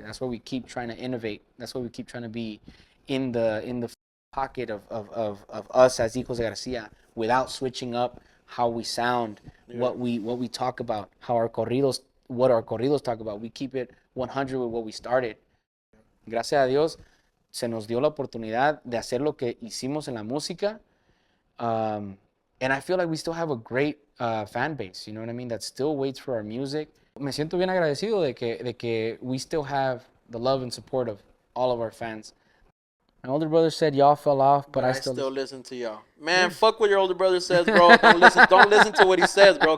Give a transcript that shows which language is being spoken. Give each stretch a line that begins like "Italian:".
English: That's why we keep trying to innovate. That's why we keep trying to be in the pocket of us as Hijos de Garcia, without switching up how we sound, what we talk about, what our corridos talk about. We keep it 100 with what we started.
Spanish: Gracias a Dios, se nos dio la oportunidad de hacer lo que hicimos en la música.
English: And I feel like we still have a great fan base, you know what I mean, that still waits for our music.
Spanish: Me siento bien agradecido de que
English: we still have the love and support of all of our fans. My older brother said y'all fell off, but I still listen to y'all. Man, fuck what your older brother says, bro. Don't listen to what he says, bro.